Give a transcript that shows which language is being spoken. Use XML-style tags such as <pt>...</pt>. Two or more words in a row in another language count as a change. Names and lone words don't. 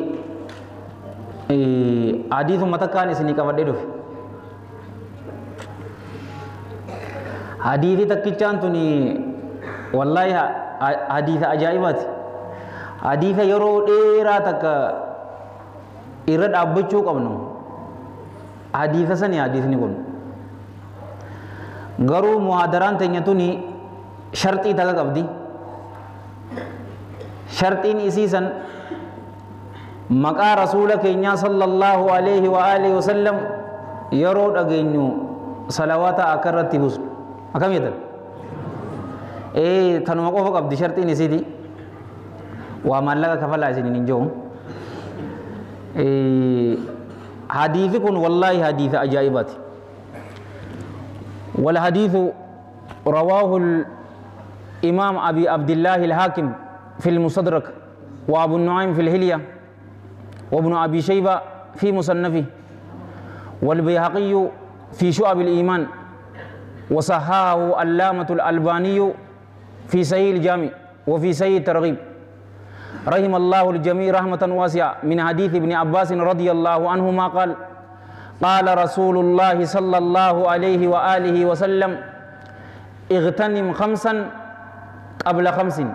<om>hadiisuma takkaan isinii qabadhee dhufe hadithi takkichaan tuni wallahi haditha ajaa'ibaati haditha yeroo dheeraa takka irra dhaabbachuu qabnu haditha sani hadithni kun garuu muhaadaraan teenya tuni sharxii takka qabdi sharxiin isiisan maqaa rasuula keenyaa</om> <ar>صلى الله عليه وآله وسلم</ar> <om>yeroo dhageenyu salawaata akka irratti busnu akam yetan tanuma qofa qabdi shartiin isiti waa maallaqa kafalaa isinin hin jiru hadiithi kun wallaahi hadiitha ajaa'ibaati</om> <ar>والحديث رواه الإمام أبي عبد الله الحاكم في المستدرك وأبو النعيم في الحلية وابن أبي شيبة في مصنفه والبيهقي في شعب الإيمان وصححه علامة الألباني في صحيح الجامع وفي صحيح الترغيب رحم الله الجميع رحمة واسعة من حديث ابن عباس رضي الله عنهما قال قال رسول الله صلى الله عليه وآله وسلم اغتنم خمسا قبل خمس</ar>